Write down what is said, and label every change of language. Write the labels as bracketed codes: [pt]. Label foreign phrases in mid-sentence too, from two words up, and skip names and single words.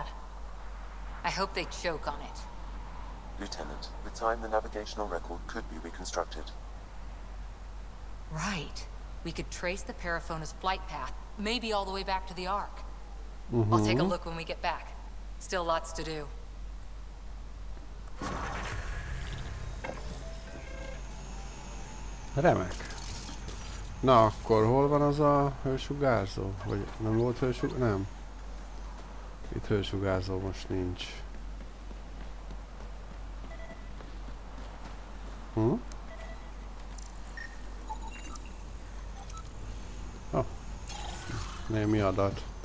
[en] I hope they choke on it. Lieutenant, with time the navigational record could be reconstructed. Right. We could trace the Periphone's flight path, maybe all the way back to the Ark. I'll take a look when we get back. Still lots to do. [hu] Remek. Na, akkor hol van az a hősugárzó? Vagy nem volt hősugárzó? Nem. Itt hősugárzó most nincs. Némi adat.